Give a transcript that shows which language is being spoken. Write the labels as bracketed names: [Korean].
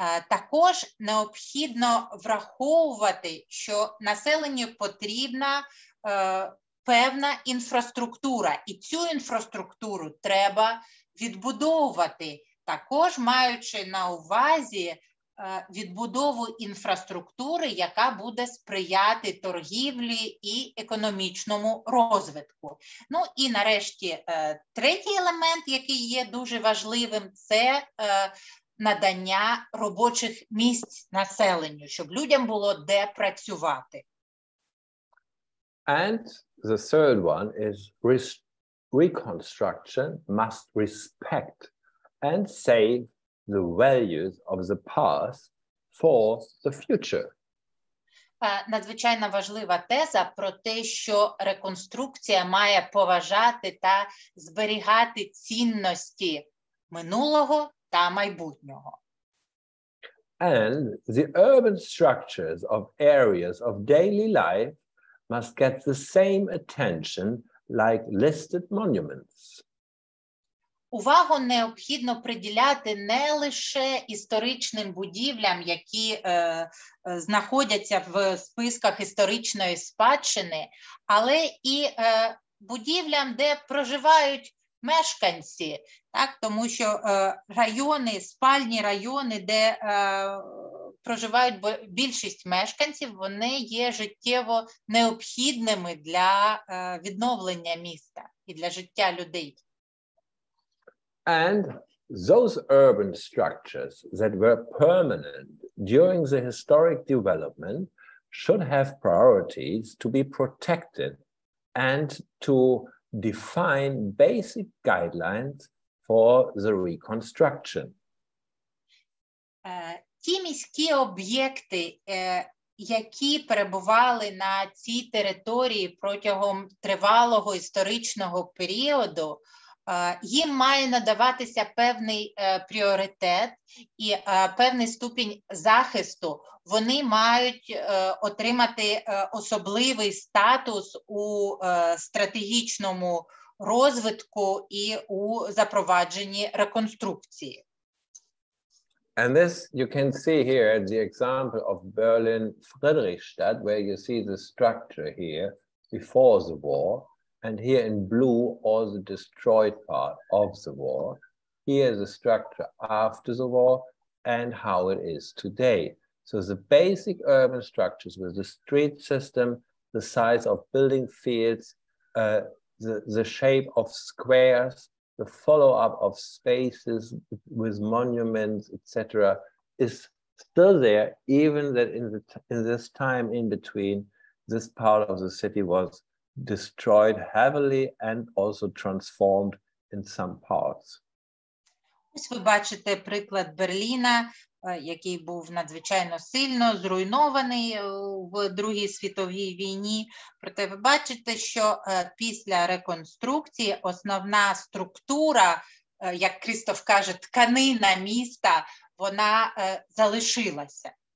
[Ukrainian] Також необхідно враховувати, що населенню потрібна певна інфраструктура, і цю інфраструктуру треба відбудовувати, також маючи на увазі відбудову інфраструктури, яка буде сприяти торгівлі і економічному розвитку. Ну і нарешті третій елемент, який є дуже важливим, це надання робочих місць населенню, щоб людям було де працювати. [English] And the third one is reconstruction must respect and save the values of the past for the future. [Ukrainian] Надзвичайно важлива теза про те, що реконструкція має поважати та зберігати цінності минулого та майбутнього. [English] And the urban structures of areas of daily life must get the same attention like listed monuments. [Ukrainian] Увагу необхідно приділяти не лише історичним будівлям, які знаходяться в списках історичної спадщини, але і будівлям, де проживають мешканці, так? Тому що райони, спальні райони, де проживають більшість мешканців, вони є життєво необхідними для відновлення міста і для життя людей. [English] And those urban structures that were permanent during the historic development should have priorities to be protected and to define basic guidelines for the reconstruction. [Ukrainian] Ті міські об'єкти, які перебували на цій території протягом тривалого історичного періоду, їм має надаватися певний пріоритет і певний ступінь захисту. Вони мають отримати особливий статус у стратегічному розвитку і у запровадженні реконструкції. [English] And this you can see here the example of Berlin Friedrichstadt, where you see the structure here before the war, and here in blue all the destroyed part of the war. Here the structure after the war and how it is today. So the basic urban structures with the street system, the size of building fields, the shape of squares, the follow-up of spaces with monuments, etc., is still there, even that in this time in between, this part of the city was destroyed heavily and also transformed in some parts. [Ukrainian] Ось ви бачите приклад Берліна, який був надзвичайно сильно зруйнований в Другій світовій війні. Проте ви бачите, що після реконструкції основна структура, як Крістоф каже, тканина міста, вона залишилася.